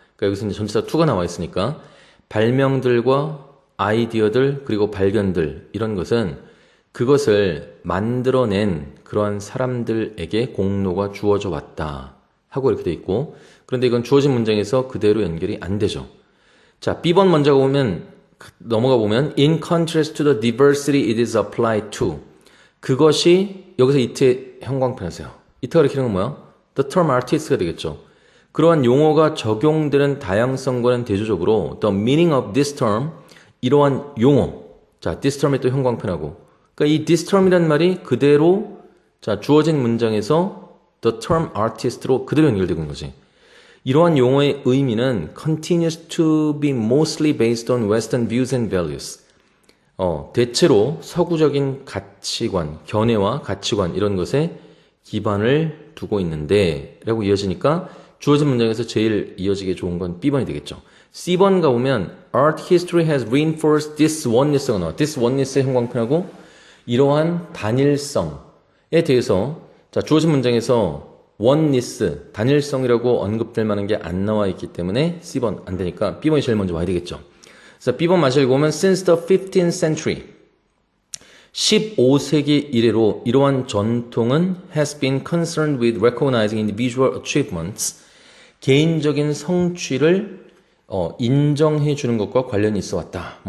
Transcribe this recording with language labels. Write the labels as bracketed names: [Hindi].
[Korean] 그러니까 여기서 이제 전치사 to가 나와 있으니까 발명들과 아이디어들 그리고 발견들 이런 것은 그것을 만들어낸 그러한 사람들에게 공로가 주어져 왔다 하고 이렇게 돼 있고 그런데 이건 주어진 문장에서 그대로 연결이 안 되죠. 자, B번 먼저 넘어가 보면 [English] In contrast to the diversity it is applied to [Korean] 그것이 여기서 이트의 형광펜하세요. 이트가 가리키는 건 뭐야? [English] The term artist가 [Korean] 되겠죠. 그러한 용어가 적용되는 다양성과는 대조적으로 [English] the meaning of this term [Korean] 이러한 용어 자, this term에 또 형광펜하고 그러니까 이 this term이란 말이 그대로 자 주어진 문장에서 [English] the term artist [Korean] 로 그대로 연결되고 있는 거지. 이러한 용어의 의미는 [English] continues to be mostly based on Western views and values. [Korean] 대체로 서구적인 가치관, 견해와 가치관 이런 것에 기반을 두고 있는데 라고 이어지니까 주어진 문장에서 제일 이어지기 좋은 건 B번이 되겠죠. C번 가보면 [English] Art history has reinforced this oneness가 [Korean] 나와. This oneness의 형광펜하고 이러한 단일성에 대해서 자 주어진 문장에서 oneness, 단일성이라고 언급될 만한 게 안 나와 있기 때문에 C번 안 되니까 B번이 제일 먼저 와야 되겠죠. 그래서 B번 마저 읽어보면 [English] Since the 15th century [Korean] 15세기 이래로 이러한 전통은 [English] has been concerned with recognizing individual achievements [Korean] 개인적인 성취를 인정해 주는 것과 관련이 있어 왔다.